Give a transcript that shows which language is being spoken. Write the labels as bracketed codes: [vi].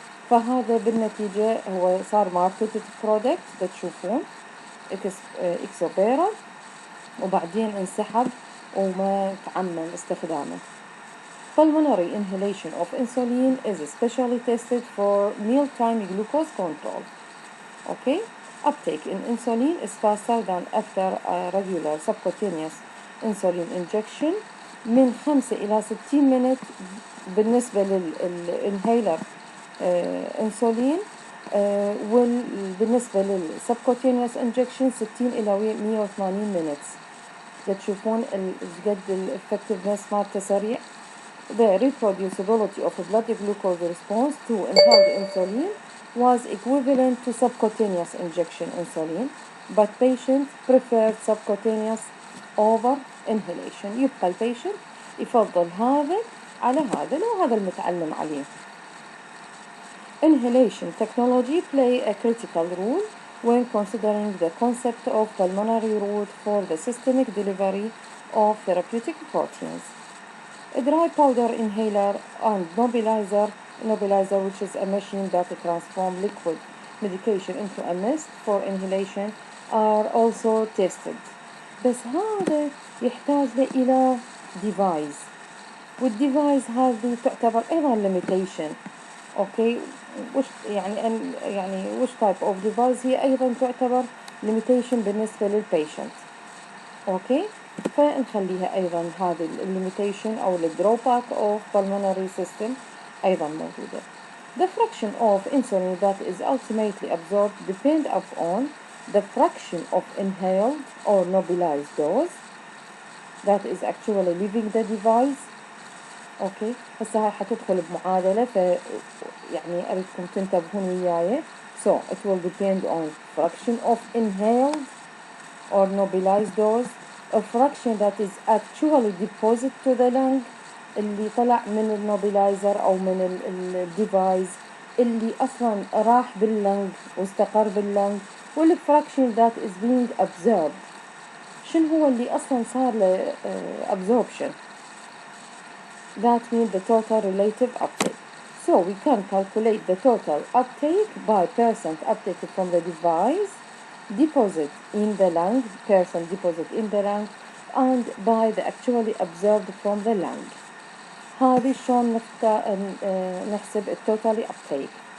[ar] فهذا بالنتيجة هو صار ماركتد برودكت تشوفون إكسوبيرا، وبعدين انسحب وما تعمم استخدامه. [en] Pulmonary inhalation of insulin is especially tested for mealtime glucose control. Okay, uptake in insulin is faster than after a regular subcutaneous insulin injection [ar] من 5 إلى [en] 60 minutes [ar] بالنسبة للإنهيلر انسولين، وبالنسبة للسبكوتينيوس انجكشن 60 إلى 180 [en] minutes. [ar] تشوفون قد الإفكتفنس مالته سريع. [en] The reproducibility of blood glucose response to inhaled insulin was equivalent to subcutaneous injection insulin, but patient preferred subcutaneous over inhalation. [ar] يبقى البيشنت يفضل هذا على هذا لو هذا المتعلم عليه. [en] Inhalation technology play a critical role when considering the concept of pulmonary route for the systemic delivery of therapeutic proteins. A dry powder inhaler and nebulizer, which is a machine that transforms liquid medication into a mist for inhalation, are also tested. [ar] بس هذا يحتاج إلى device، والdevice هذه تعتبر أيضا limitation. أوكي، وش يعني وش [en] type of device [ar] هي أيضا تعتبر limitation بالنسبة للبيشنت. أوكي، فنخليها أيضا هذه limitation أو [en] drawback of pulmonary system [ar] أيضا موجودة. [en] The fraction of insulin that is ultimately absorbed depend upon the fraction of inhaled or nebulized dose that is actually leaving the device. [ar] أوكي، هسه هاي حتدخل بمعادلة، يعني أريدكم تنتبهون وياي. [en] So it will depend on fraction of inhaled or nebulized dose, a fraction that is actually deposited to the lung [ar] اللي طلع من النوبلايزر أو من الديفايس اللي أصلا راح باللنج واستقر باللنج، والفراكشن [en] that is being absorbed [ar] شنو هو اللي أصلا صار له [en] absorption. That means the total relative uptake. So we can calculate the total uptake by percent uptake from the device, deposit in the lung, percent deposit in the lung, and by the actually absorbed from the lung. [ar] هذه شلون نحسب التوتالي uptake.